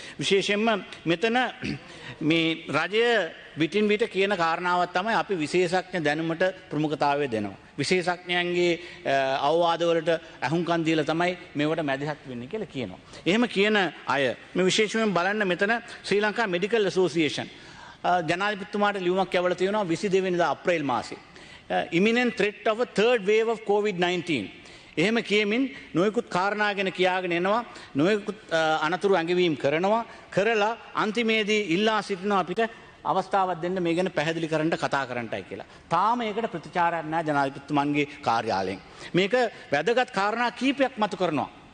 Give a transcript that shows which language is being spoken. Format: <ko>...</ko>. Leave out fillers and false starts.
<si>විශේෂයෙන්ම මෙතන මේ රජය විටින් විට කියන කාරණාවක් තමයි අපි විශේෂඥ දැනුමට ප්‍රමුඛතාවය දෙනවා. විශේෂඥයන්ගේ අවවාදවලට අහුම්කම් දීලා තමයි මේවට මැදිහත් වෙන්නේ කියලා කියනවා. එහෙම කියන අය මේ විශේෂයෙන් බලන්න මෙතන ශ්‍රී ලංකා මෙඩිකල් ඇසෝසියේෂන් ජනාධිපතිතුමාට ලියුමක් යවලා තියෙනවා 22 වෙනිදා අප්‍රේල් මාසේ.</si> <en>imminent threat of a third wave of COVID-19.</en> <si>එහෙම කියමින් නොයෙකුත් කාරණා ගැන කියාගෙන එනවා, නොයෙකුත් අනතුරු ඇඟවීම් කරනවා, කරලා අන්තිමේදී ඉල්ලා සිටිනවා අපිට අවස්ථාවක් දෙන්න මේ ගැන පැහැදිලි කරන්න කතා කරන්නයි කියලා. තාම ඒකට ප්‍රතිචාරයක් නැහැ ජනාධිපතිතුමන්ගේ කාර්යාලයෙන්. මේක වැදගත් කාරණා කීපයක් මතු කරනවා.</si>